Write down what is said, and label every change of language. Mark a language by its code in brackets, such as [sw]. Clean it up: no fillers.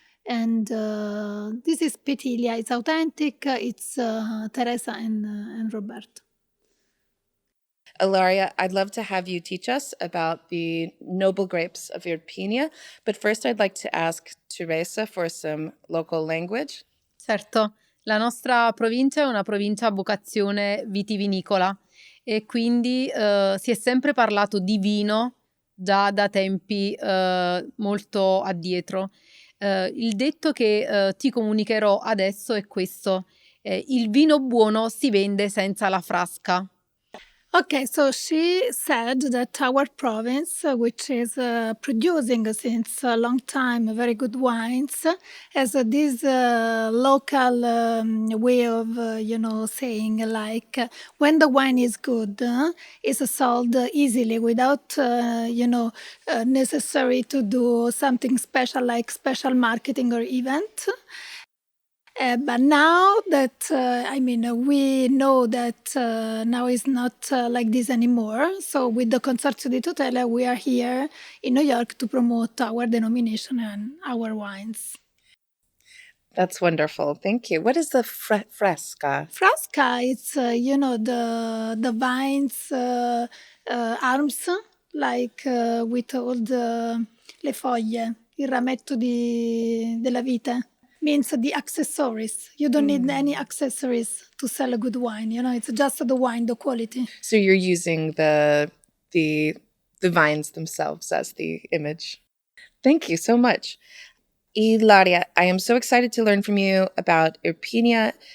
[en] And this is Petilia, it's authentic, it's Teresa and Roberto. Ilaria, I'd love to have you teach us about the noble grapes of Irpinia, but first I'd like to ask Teresa for some local language. [it] Certo, la nostra provincia è una provincia a vocazione vitivinicola e quindi si è sempre parlato di vino già da tempi molto addietro. Il detto che ti comunicherò adesso è questo: il vino buono si vende senza la frasca. [en] Okay, so she said that our province, which is producing since a long time very good wines, has this local way of, saying like when the wine is good, it's sold easily without, necessary to do something special like special marketing or event. But now that, we know that now is not like this anymore. So with the Consorzio di Tutela, we are here in New York to promote our denomination and our wines. That's wonderful. Thank you. What is the fresca? Frasca, it's, the vines arms, like with all [it] le foglie, il rametto della vite. [en] Means the accessories. You don't need any accessories to sell a good wine. It's just the wine, the quality. So you're using the vines themselves as the image. Thank you so much. Ilaria, I am so excited to learn from you about Irpinia.